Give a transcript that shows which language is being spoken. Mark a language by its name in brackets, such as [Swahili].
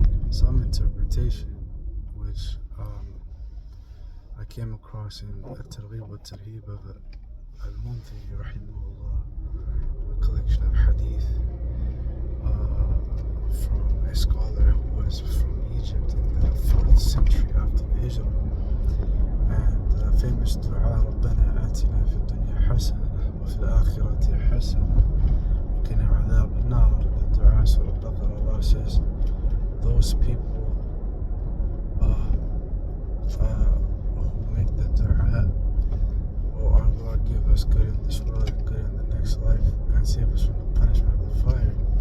[English] some interpretation, which I came across in At-Targhib wa Tarhib of Al-Munziri rahimahullah, a collection of hadith from a scholar who was from Egypt in the 4th century after the Hijrah. And the famous dua, [Arabic] رَبَّنَا آتِنَا فِي الدُّنْيَا حَسَنَةً وَفِي الْآخِرَةِ حَسَنَةً وَقِنَا عَذَابَ النَّارِ. [English] The dua, Surah Al-Baqarah, Allah says, those people who make the dua, oh our Lord, give us good in this world and good in the next life, and save us from the punishment of the fire.